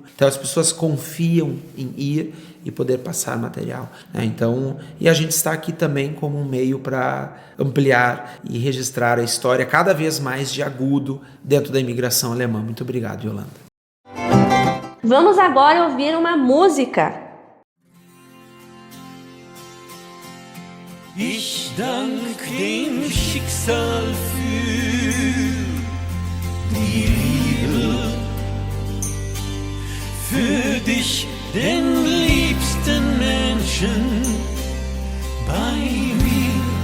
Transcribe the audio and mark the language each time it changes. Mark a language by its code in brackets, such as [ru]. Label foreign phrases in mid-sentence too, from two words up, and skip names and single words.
[pt] Então, as pessoas confiam em ir e poder passar material, né? Então, e a gente está aqui também como um meio para ampliar e registrar a história cada vez mais de Agudo dentro da imigração alemã. Muito obrigado, Yolanda. Vamos agora ouvir uma música. [de] Ich dank dem Schicksal für die Liebe, für dich, den liebsten Menschen bei mir.